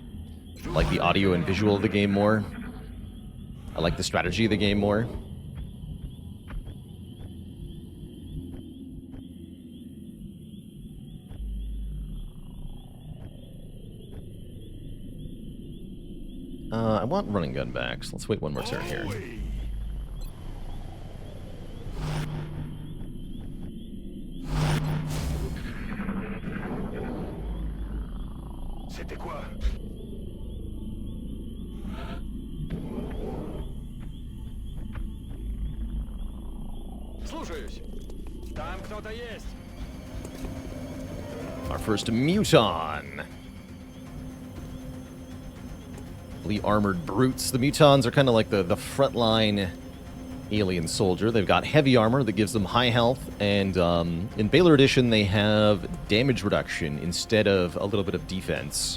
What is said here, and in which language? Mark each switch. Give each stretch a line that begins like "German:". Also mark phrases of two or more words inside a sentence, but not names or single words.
English: I like the audio and visual of the game more. I like the strategy of the game more. I want running gun back, so let's wait one more turn here.
French: C'était quoi?
Russian: Слушаюсь. Там кто-то есть.
English: Our first Muton. Fully armored brutes. The Mutons are kind of like the frontline alien soldier. They've got heavy armor that gives them high health, and in Baalorlord Edition they have damage reduction instead of a little bit of defense.